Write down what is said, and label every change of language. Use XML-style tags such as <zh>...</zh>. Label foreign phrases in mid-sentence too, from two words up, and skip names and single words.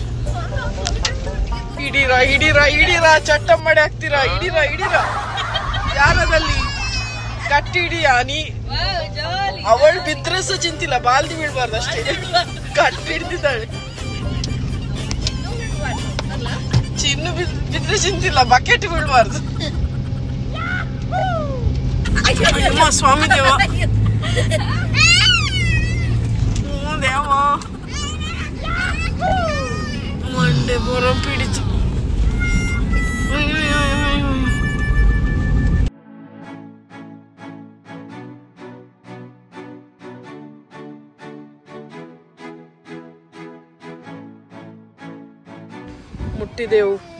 <kn>ಹಿಡೀರಾ ಹಿಡೀರಾ ಹಿಡೀರಾ, ಚಟ್ಟ ಮಾಡಿ ಹಾಕ್ತೀರಾ, ಹಿಡೀರಾ ಹಿಡೀರಾ. ಯಾರದಲ್ಲಿ ಗಟ್ಟಿ ಹಿಡಿಯಾ ನೀ. ಅವಳು ಬಿದ್ರೆ ಸಹ ಚಿಂತಿಲ್ಲ, ಬಾಲ್ದಿ ಬೀಳ್ಬಾರ್ದು ಅಷ್ಟೇ. ಗಟ್ಟಿ ಹಿಡ್ದಿದ್ದಾಳೆ. ಚಿನ್ನು ಬಿದ್ರೆ ಚಿಂತಿಲ್ಲ, ಬಕೆಟ್ ಬೀಳ್ಬಾರ್ದು.</kn> <ml>സ്വാമി ദേവ ദേവ മണ്ടേ പുറം പിടിച്ചു.</ml> <kn>ಮುಟ್ಟಿದೆವು.</kn>